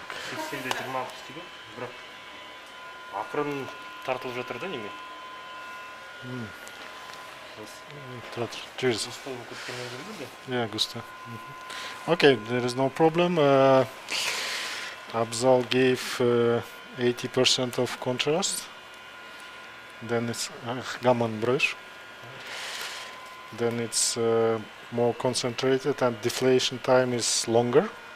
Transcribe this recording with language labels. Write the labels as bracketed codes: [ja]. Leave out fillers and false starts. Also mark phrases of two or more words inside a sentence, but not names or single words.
[kk] Сексенде 20 істеген, бірақ ақырын тартылып жатыр да неме? [en] Cheers. [kk] Густой болып кеткеннен кейін бе? [en] Yeah, Gusta. Okay, there is no problem. Abzal gave 80% of contrast. Then it's Gaman brush. Then it's more concentrated, and deflation time is longer.